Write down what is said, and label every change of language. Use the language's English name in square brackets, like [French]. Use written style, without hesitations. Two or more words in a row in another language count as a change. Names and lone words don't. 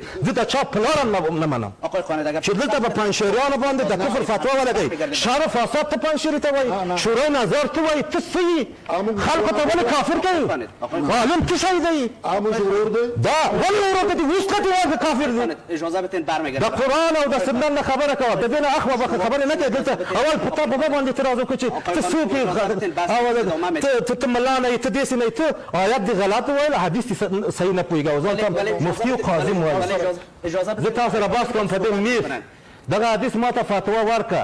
[Pashto] زه د چا پلار نه منم چې دلته په پنجشیریانو باندې د کفر فتوا ولګوي. شر و فساد ته پنجشیري ته وایي، شورای نظر ته وایي. ته څه یې خلکو ته ولې کافر کوي؟ معلوم څه شی دی؟ دا ولې کافر دي. [Persian] اجازه بدین برمیگردم. [Pashto] د قرآن او د سنت نه خبره کوه. د دې نه اخوا بخه خبرې نه کوي. دلته اول په تا په باندې اعتراض وکړي چې ته څوک یې، ته ملا نه یې، ته داسې نه یې، ته آیت دې غلط وویل، حدیث دې صحیح نه پوهېږه. او ځان مفتي او قاضي م ویل. زه تاسو سره بحث کوم په دې میر دغه حدیث ما ته فتوا ورکړه.